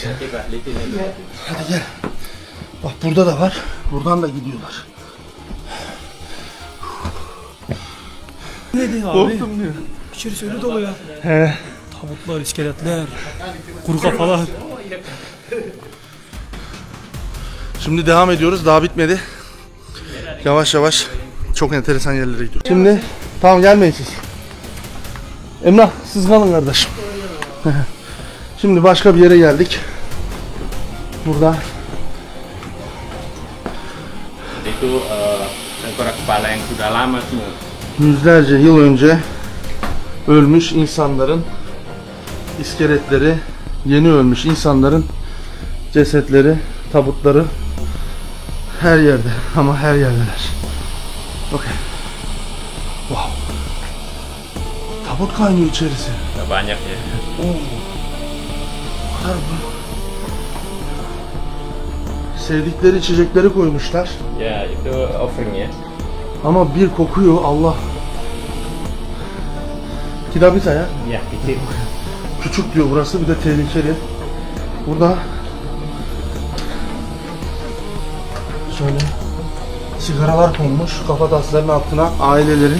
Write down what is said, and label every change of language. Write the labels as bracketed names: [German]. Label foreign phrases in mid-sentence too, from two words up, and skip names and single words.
[Indonesian] Coba lihat ini. [Turkish] Hadi gel. Bak burada da var. Buradan da gidiyorlar. Neydi abi? Korktum diyor. İçerisi öyle dolu ya. He. Tabutlar, iskeletler, kuru kafalar. Şimdi devam ediyoruz. Daha bitmedi. Yavaş yavaş çok enteresan yerlere gidiyoruz. Şimdi tamam gelmeyin siz. Emrah siz kalın kardeşim. Şimdi başka bir yere geldik. Burada [Indonesian] Itu tengkorak kepala yang sudah lama semua. [Turkish] yüzlerce yıl önce ölmüş insanların iskeletleri, yeni ölmüş insanların cesetleri, tabutları her yerde, ama her yerdeler. [English] Okey. Wow. [Turkish] Tabut kaynıyor içerisi. [Indonesian] Nggak banyak ya. [Turkish] Oo. Kadar bu. Sevdikleri içecekleri koymuşlar. [Indonesian] Ya itu offering ya. [Turkish] Ama bir kokuyor, Allah. Kidabita ya. [Indonesian] Ya kecil. [Turkish] Küçük diyor burası, bir de tehlikeli. Burada şöyle sigaralar konmuş kafatasların altına ailelerin.